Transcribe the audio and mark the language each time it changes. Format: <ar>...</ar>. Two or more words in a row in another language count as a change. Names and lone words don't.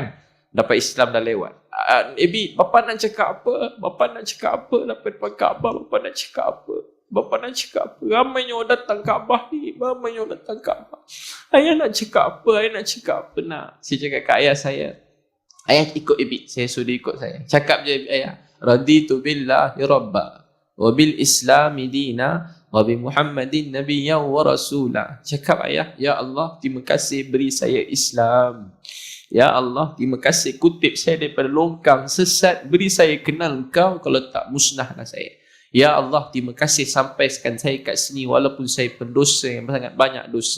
<ms>Dapat Islam dah lewat. Bi, bapak nak cakap apa? Bapak nak cakap apa? Dapat depan Kaabah, bapak nak cakap apa? Bapak nak cakap apa? Ramai yang datang Kaabah ni. Ramai yang datang Kaabah. Ayah nak cakap apa? Ayah nak cakap apa? Nak. Saya cakap kat ayah saya. Ayah ikut Ibi. Saya suruh ikut saya. Cakap je ayah.</ms> <ar>رضيت بالله ربا وبالإسلام دينا. وبمحمد نبيا ورسولا.</ar> <ms>Cakap ayah. Ya Allah, terima kasih beri saya Islam. Ya Allah, terima kasih kutip saya daripada longkang sesat. Beri saya kenal engkau. Kalau tak, musnahlah saya. Ya Allah, terima kasih sampaikan saya kat sini walaupun saya pendosa yang sangat banyak dosa.</ms>